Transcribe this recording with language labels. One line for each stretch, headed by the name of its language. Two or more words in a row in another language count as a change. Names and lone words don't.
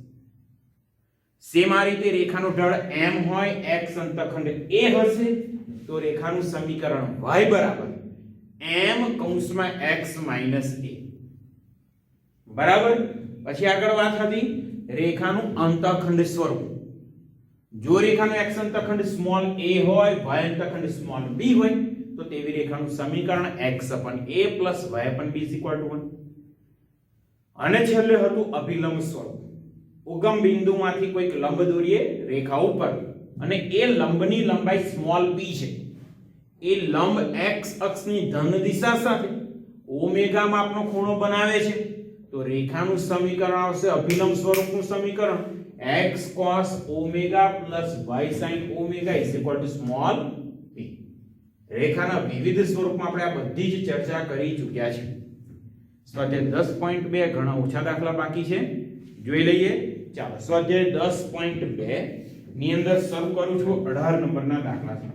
Gujarati: સેમ આ રીતે રેખાનું ઢાળ m હોય, x અંતઃખંડ a હશે તો રેખાનું સમીકરણ y બરાબર m કૌંસમાં x a. બરાબર. પછી આગળ વાત હતી રેખાનું અંતઃખંડ સ્વરૂપ. જો રેખાનું x અંતઃખંડ સ્મોલ a હોય, y અંતઃખંડ સ્મોલ b હોય તો તેવી રેખાનું સમીકરણ x a
English: plus y b is equal to 1.
Gujarati: અને છેલ્લે હતું અભિલંબ સ્વરૂપ. ઉગમ બિંદુમાંથી કોઈક લંબ દોરીએ રેખા ઉપર અને એ લંબની લંબાઈ સ્મોલ p છે. એ લંબ x અક્ષની ધન દિશા સાથે ઓમેગા માપનો ખૂણો બનાવે છે તો રેખાનું સમીકરણ આવશે અભિલંબ સ્વરૂપનું સમીકરણ
English: x cos omega plus y sin omega is equal to small p.
Gujarati: રેખાના વિવિધ સ્વરૂપમાં આપણે આ બધી જ ચર્ચા કરી ચૂક્યા છે. સ્વાધ્યાય 10.2 ઘણા ઓછા દાખલા બાકી છે, જોઈ લઈએ. ચાલો સ્વાધ્યાય 10.2 ની અંદર શરૂ કરું છું 18 નંબરના દાખલાથી.